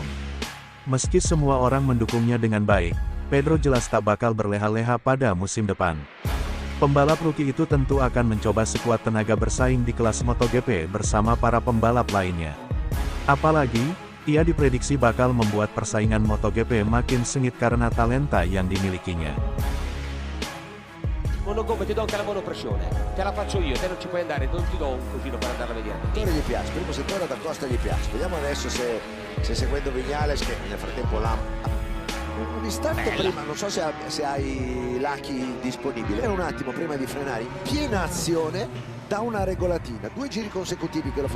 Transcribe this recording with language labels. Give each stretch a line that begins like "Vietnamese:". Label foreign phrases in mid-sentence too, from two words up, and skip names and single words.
Indonesian: Meski semua orang mendukungnya dengan baik, Pedro jelas tak bakal berleha-leha pada musim depan. Pembalap rookie itu tentu akan mencoba sekuat tenaga bersaing di kelas MotoGP bersama para pembalap lainnya. Apalagi, ia diprediksi bakal membuat persaingan MotoGP makin sengit karena talenta yang dimilikinya.
Italian: Monogomma, ti do anche la monopressione, te la faccio io, te non ci puoi andare, non ti do un cosino per andare a vedere. Gli piace, primo settore da Costa gli piace, vediamo adesso se seguendo Vignales, che nel frattempo un istante prima, non so se hai Lucky disponibile, un attimo prima di frenare in piena azione da una regolatina, 2 giri consecutivi che lo fa.